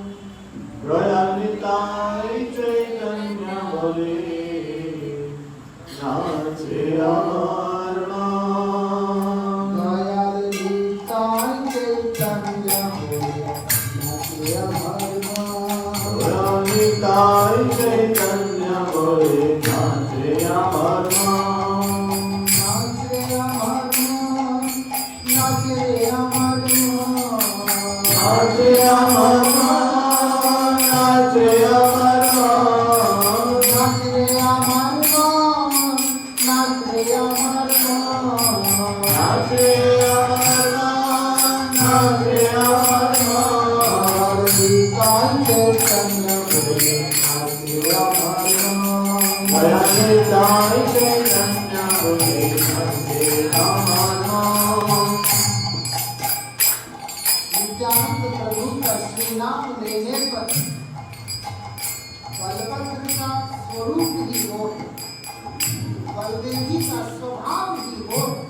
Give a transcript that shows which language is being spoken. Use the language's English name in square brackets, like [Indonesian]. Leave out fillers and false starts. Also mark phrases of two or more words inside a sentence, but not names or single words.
[Bangla] দয়াল নিতাই চৈতন্য বলে নাচ রে আমার মন। দয়াল নিতাই চৈতন্য বলে নাচ রে আমার মন। দয়াল নিতাই চৈতন্য বলে নাচ রে আমার মন। নাচ রে আমার মন, নাচ রে আমার মন। নাচ রে আমার মন, নাচ রে আমার মন। নাচ রে আমার মন, নাচ রে আমার মন। নাচ রে আমার মন, নাচ রে আমার মন। নিতাই চৈতন্য বলে নাচ রে আমার মন। দয়াল নিতাই চৈতন্য বলে নাচ রে আমার মন। [Hindi] नित्यानंद प्रभु का श्री नाम लेने पर बलभद्र का स्वरूप ही हो, बलदेवी का स्वभाव ही हो।